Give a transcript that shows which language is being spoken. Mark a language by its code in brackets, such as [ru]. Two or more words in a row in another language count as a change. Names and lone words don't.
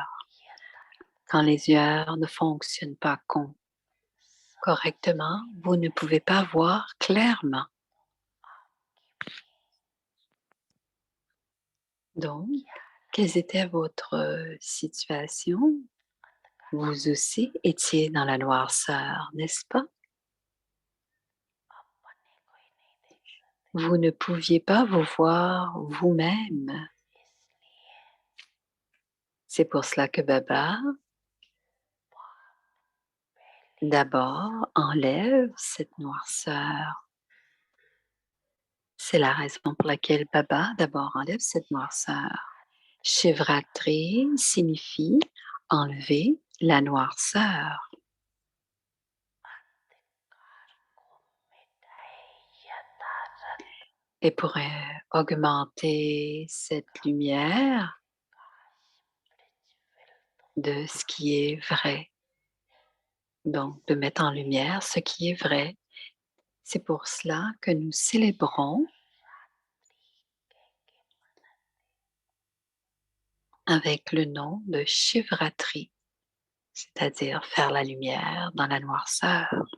[fr] Quand les yeux ne fonctionnent pas correctement, vous ne pouvez pas voir clairement. Donc, quelle était votre situation? Vous aussi étiez dans la noirceur, n'est-ce pas? [hi] अपने को ही नहीं देख सकते [fr] Vous ne pouviez pas vous voir vous-même. [hi] इसलिए [fr] C'est pour cela que Baba, d'abord, enlève cette noirceur. C'est la raison pour laquelle Baba, d'abord, enlève cette noirceur. Shivratri signifie enlever la noirceur. [hi] अंधकार को मिटाए यथार्थ [fr] Et pour augmenter cette lumière, de ce qui est vrai. Donc, de mettre en lumière ce qui est vrai. C'est pour cela que nous célébrons avec le nom de Shivratri, c'est-à-dire faire la lumière dans la noirceur.